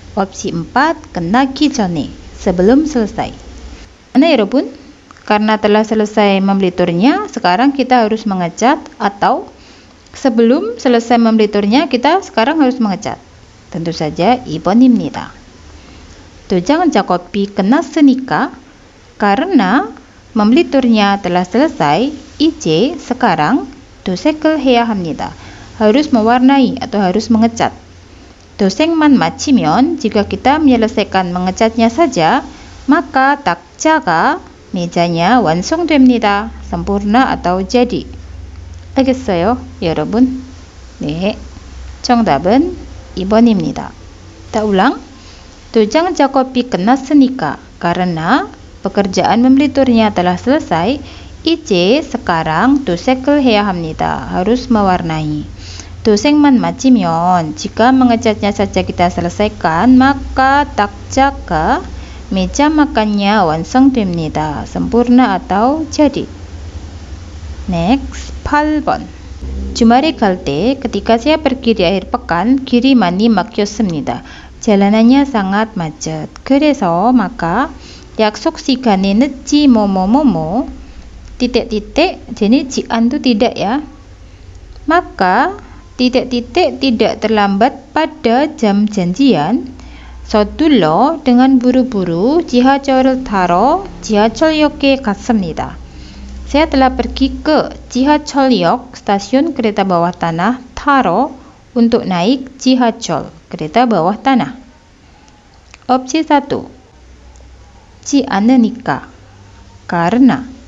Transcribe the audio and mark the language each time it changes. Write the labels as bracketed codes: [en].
[id] Opsi 4 kena kijone sebelum selesai. Mana ya Robun? Karena telah selesai memeliturnya, sekarang kita harus mengecat, atau sebelum selesai memeliturnya kita sekarang harus mengecat. Tentu saja [ko] 2번입니다. 도장 작업이 끝났으니까 [id] karena memeliturnya telah selesai, [ko] 이제 [id] sekarang [ko] 도색을 해야 합니다. [id] Harus mewarnai atau harus mengecat. [ko] 도색만 마치면 [id] jika kita menyelesaikan mengecatnya saja, maka tak자가 mejanya [ko] 완성됩니다. [id] sempurna atau jadi. [ko] 알겠어요, 여러분? 네, 정답은 2번입니다. [id] kita ulang. [ko] 도장 작업이 끝났으니까 [id] karena pekerjaan memeliturnya telah selesai, [ko] 이제 [id] sekarang [ko] 도색을 해야 합니다. [id] harus mewarnai. [ko] 도색만 마치면 [id] jika mengecatnya saja kita selesaikan, maka tak자가 meja makannya [ko] 완성됩니다. [id] sempurna atau jadi. Next, 8번. [ko] 주말에 갈 때 [id] ketika saya pergi di akhir pekan, [ko] 길이 많이 막혔습니다. [id] jalanannya sangat macet. [ko] 그래서 [id] maka [ko] 약속 시간에 늦지 뭐뭐뭐뭐 [id] titik-titik, jadi jian itu tidak ya. Maka titik-titik tidak terlambat pada jam janjian. [ko] 서둘러 [id] dengan buru-buru [ko] 지하철을 타러 지하철역에 갔습니다. [id] Saya telah pergi ke 지하철역 stasiun kereta bawah tanah 타러 untuk naik 지하철 kereta bawah tanah. [ko] Opsi 1 지 않으니까 [id] karena.